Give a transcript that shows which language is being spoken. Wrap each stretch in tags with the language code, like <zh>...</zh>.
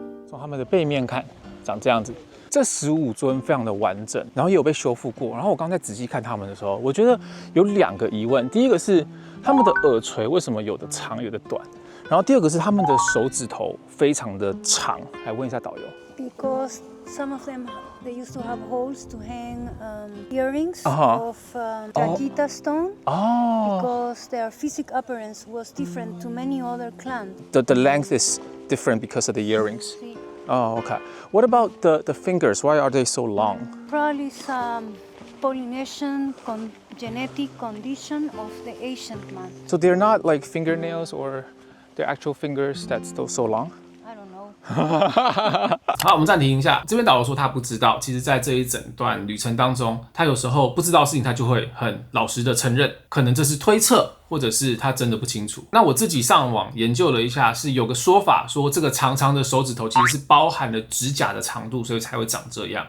<zh>从他们的背面看，长这样子。这15尊非常的完整，然后也有被修复过。然后我刚才仔细看他们的时候，我觉得有2个疑问。第一个是他们的耳垂为什么有的长有的短，然后第二个是他们的手指头非常的长。来问一下导游。</zh> <en>Because some of them they used to have holes to hang earrings of Traquita stone. Because their physical appearance was different to many other clans. The length is different because of the earrings. Oh, okay. What about the fingers? Why are they so long? Probably some Polynesian genetic condition of the Asian clan. So they're not like fingernails or they're actual fingers that's still so long? I don't know.</en> <zh>好，我们暂停一下。这边导游说他不知道，其实在这一整段旅程当中，他有时候不知道的事情，他就会很老实的承认，可能这是推测，或者是他真的不清楚。那我自己上网研究了一下，是有个说法说这个长长的手指头其实是包含了指甲的长度，所以才会长这样。</zh>